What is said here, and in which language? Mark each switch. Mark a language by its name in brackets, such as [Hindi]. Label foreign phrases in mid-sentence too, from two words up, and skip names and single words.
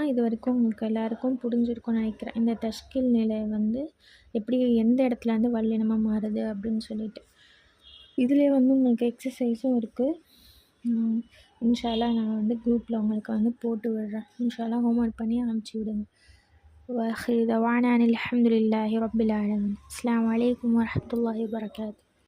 [Tamil] இது வரைக்கும் உங்களுக்கு எல்லாருக்கும் புரிஞ்சிருக்கும்னு நினைக்கிறேன். இந்த தஷ்கீல் நிலை வந்து எப்படி எந்த இடத்துல வந்து வல்லினமாக மாறுது அப்படின்னு சொல்லிட்டு. இதிலே வந்து உங்களுக்கு எக்ஸசைஸும் இருக்குது. [Arabic] إن شاء الله [Tamil] நான் வந்து குரூப்பில் உங்களுக்கு வந்து போட்டு விடுறேன். [Arabic] إن شاء الله [Tamil] ஹோம்ஒர்க் பண்ணி அனுப்பிச்சி விடுங்க. [Arabic] وآخر دعوانا أن الحمد لله رب العالمين. السلام عليكم ورحمة الله وبركاته.